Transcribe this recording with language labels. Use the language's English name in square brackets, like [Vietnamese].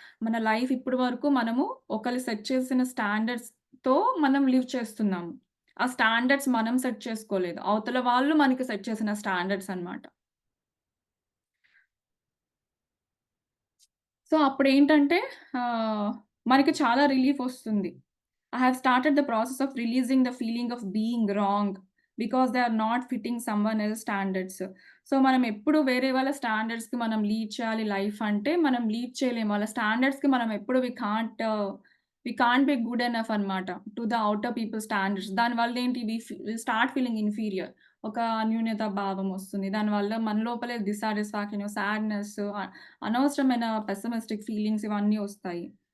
[Telugu] మన లైఫ్ ఇప్పటి వరకు మనము ఒకళ్ళు సెట్ చేసిన స్టాండర్డ్స్‌తో మనం లివ్ చేస్తున్నాము. ఆ స్టాండర్డ్స్ మనం సెట్ చేసుకోలేదు. అవతల వాళ్ళు మనకి సెట్ చేసిన స్టాండర్డ్స్ అన్నమాట. సో, అప్పుడేంటంటే ఆహ్, మనకి చాలా రిలీఫొస్తుంది. [English] I have started the process of releasing the feeling of being wrong because they are not fitting someone else standards. [Telugu] So, మనం ఎప్పుడు వేరే వాళ్ళ స్టాండర్డ్స్‌కి మనం లీడ్ చేయాలి లైఫ్ అంటే, మనం లీడ్ చేయలేము. వాళ్ళ స్టాండర్డ్స్‌కి మనం ఎప్పుడు [English] we can't be good enough [Telugu] అన్నమాట. [English] To the outer people standards. [Telugu] దానివల్ల ఏంటి [English] We start feeling inferior. [Telugu] ఒక న్యూనతా భావం వస్తుంది. దానివల్ల మన లోపలే డిస్సాటిస్ఫాక్షన్, సాడ్‌నెస్, అనవసరమైన పెస్సిమిస్టిక్ ఫీలింగ్స్ ఇవన్నీ వస్తాయి.